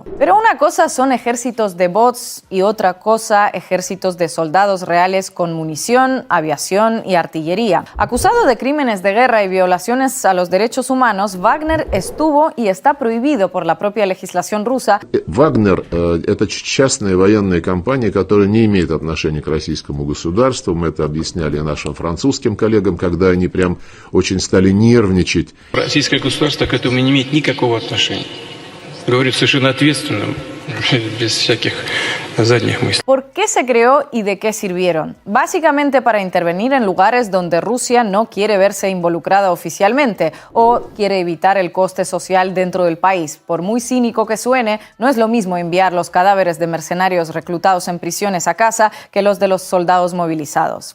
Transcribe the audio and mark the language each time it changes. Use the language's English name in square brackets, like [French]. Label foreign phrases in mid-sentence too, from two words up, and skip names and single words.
[Spanish] Pero una cosa son ejércitos de bots y otra cosa ejércitos de soldados reales con munición, aviación y artillería. Acusado de crímenes de guerra y violaciones a los derechos humanos, Wagner estuvo y está prohibido por la propia legislación rusa. [Russian] Вагнер – это частная военная компания, которая не имеет отношения к российскому государству. Мы это объясняли нашим французским коллегам, когда они прям очень стали нервничать. Российское государство к этому не имеет никакого отношения. Говорю совершенно ответственным, без всяких задних мыслей. [Spanish] ¿Por qué se creó y de qué sirvieron? Básicamente para intervenir en lugares donde Rusia no quiere verse involucrada oficialmente o quiere evitar el coste social dentro del país. Por muy cínico que suene, no es lo mismo enviar los cadáveres de mercenarios reclutados en prisiones a casa que los de los soldados movilizados.